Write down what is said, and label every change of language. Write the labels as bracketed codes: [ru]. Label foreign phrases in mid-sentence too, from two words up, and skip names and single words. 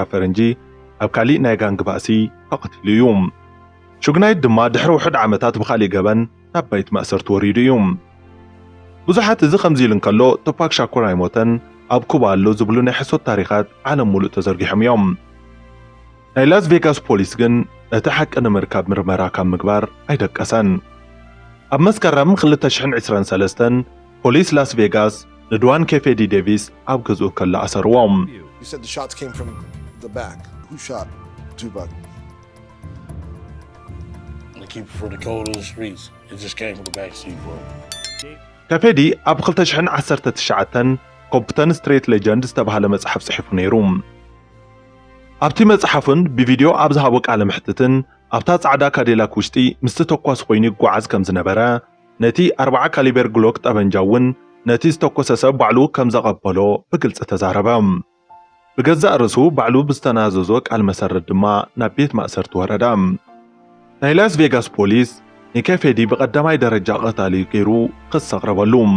[ti] ፈረንጂ ኣብ ካሊእ ናይ ጋንግ ባእሲ ተቐቲሉ እዩ ሽጉናይት ድማ ድሕሪ ውሕድ ዓመታት ብኻሊእ ገበን ናብ ባይት ማእሰርቲ ወሪዱ እዩ ብዙሓት እዚ ከምዚ ኢሉ እንከሎ ቱፓክ ሻኩር ኣይሞተን ኣብ ኩባ ኣሎ ዝብሉ ናይ ሕሶት ታሪኻት ዓለም ሙሉእ ተዘርጊሖም እዮም ናይ ላስ ቬጋስ ፖሊስ ግን እቲ ሓቂ ንምርካብ ምርመራ ካብ ምግባር ኣይደቀሰን ኣብ መስከረም 2023 ፖሊስ ላስ ቬጋስ ንድዋን ኬፌዲ ዴቪስ ኣብ ገዝኡ ከላ ኣሰርዎም [en] You said the shots came from the back. Who shot Tupac? They keep it for the code of the streets. It just came from the back seat, bro. [ti] ኬፌዲ ኣብ 2019 ኮምፕተን ስትሬት ሌጀንድ ዝተባሃለ መጽሓፍ ጽሒፉ ነይሩ ኣብቲ መጽሓፍን ብቪድዮ ኣብ ዝሃቦ ቃለ ምሕትትን ኣብታ ጻዕዳ ካዲላክ ውሽጢ ምስ ተኳስ ኮይኑ ይጓዓዝ ከም ዝነበረ ነቲ 40 ካሊበር ግሎክ ጠበንጃ እውን ነቲ ዝተኮሰ ሰብ ባዕሉ ከም ዘቐበሎ ብግልጽ ተዛረበ ብገዛእ ርእሱ ባዕሉ ብዝተናዘዞ ቃል መሰረት ድማ ናብ ቤት ማእሰርቲ ወረደ ናይ ላስ ቬጋስ ፖሊስ ንኬፌዲ ብቐዳማይ ደረጃ ቀታሊ ገይሩ ክስ ኣቕረበሉ